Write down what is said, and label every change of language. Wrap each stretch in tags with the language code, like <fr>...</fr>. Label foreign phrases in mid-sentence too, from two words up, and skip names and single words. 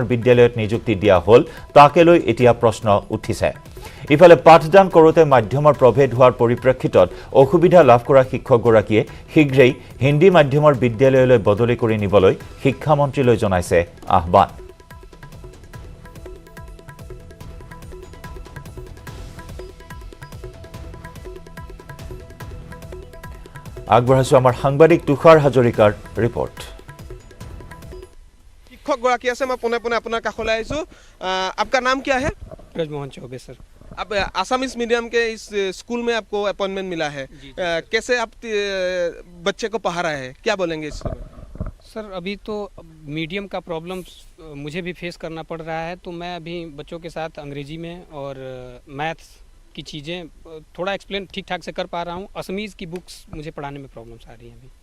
<as>বিদ্যালয়ত নিযুক্তি দিয়া হ'ল তাকে লৈ এতিয়া প্ৰশ্ন উঠিছে ইফালে পাঠদান কৰোতে মাধ্যমৰ প্ৰভেদ হোৱাৰ পৰিপ্ৰেক্ষিতত অসুবিধা লাভ কৰা শিক্ষকগৰাকীয়ে শীঘ্ৰেই হিন্দী মাধ্যমৰ বিদ্যালয়লৈ বদলি কৰি নিবলৈ শিক্ষামন্ত্ৰীলৈ জনাইছে আহ্বান আগবঢ়াইছো আমাৰ সাংবাদিক তুষাৰ হাজৰিকাৰ ৰিপৰ্ট শিক্ষকগৰাকী আছে মই পোনে পোনে আপোনাৰ কাষলৈ আহিছোঁ</as> <hi>आपका नाम क्या है ब्रजमोहन चौबे सर अब</hi> <en>Assamese medium</en> <hi>के इस स्कूल में आपको अपॉइंटमेंट मिला है कैसे आप बच्चे को पढ़ा रहे हैं क्या बोलेंगे इस समय सर अभी तो मीडियम का प्रॉब्लम मुझे भी फेस करना पड़ रहा है तो मैं अभी बच्चों के साथ अंग्रेजी में और मैथ्स की चीज़ें थोड़ा एक्सप्लेन ठीक ठाक से कर पा रहा हूँ असमीज़ की बुक्स मुझे पढ़ाने में प्रॉब्लम्स आ रही हैं अभी</hi>